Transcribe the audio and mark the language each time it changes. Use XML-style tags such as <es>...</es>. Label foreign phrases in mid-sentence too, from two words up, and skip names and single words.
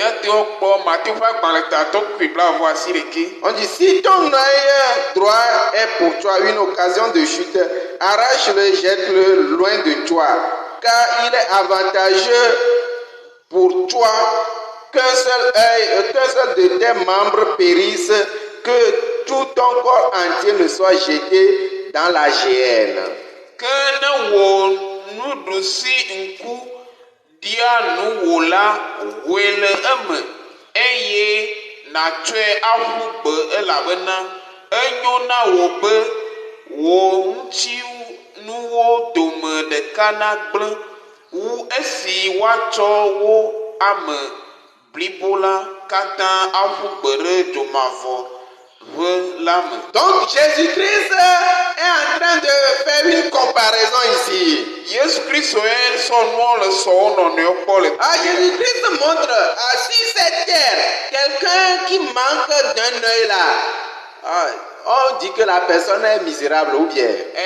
<fr>On dit, si ton œil droit est pour toi une occasion de chute, arrache-le, jette-le loin de toi, car il est avantageux pour toi qu'un seul de tes membres périsse, que tout ton corps entier ne soit jeté dans la géhenne.</fr> <ee>Dia nuwola wele eme eye natsɔe aƒu gbe elabena enyo na wò be wò ŋuti nuwo dome ɖeka nagblẽ wu esi woatsɔ wo ame blibo la katã aƒu gbe ɖe dzomavɔ ʋe la me.</ee> <fr>Donc Jésus-Christ est en train de faire une comparaison ici. Jésus-Christ Jésus-Christ montre, sur cette terre, quelqu'un qui manque d'un œil là, on dit que la personne est misérable ou bien.</fr>